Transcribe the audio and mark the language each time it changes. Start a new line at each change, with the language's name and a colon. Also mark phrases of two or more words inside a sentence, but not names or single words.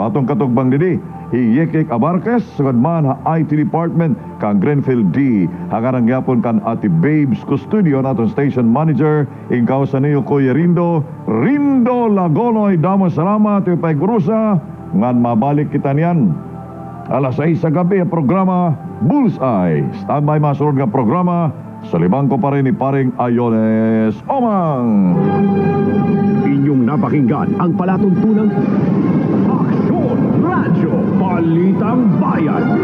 Waray: Atong katugbang didi, Hiyekik Abarques, sugad man ha IT Department kan Grenfield D. Hangarang yapon kan Ate Babes Custodio naton Station Manager, ingkaw sa niyo Kuya Rindo Lagonoy, damo salamat Pay Gurusa, ngan mabalik kita niyan. Alas 6 sa gabi ang programa Bullseye. Standby masunod nga programa sa libang ko pa rin ni paring Ayones Omang.
Filipino: Inyong napakinggan ang palatuntunang Aksyon Radyo Balitang Bayan.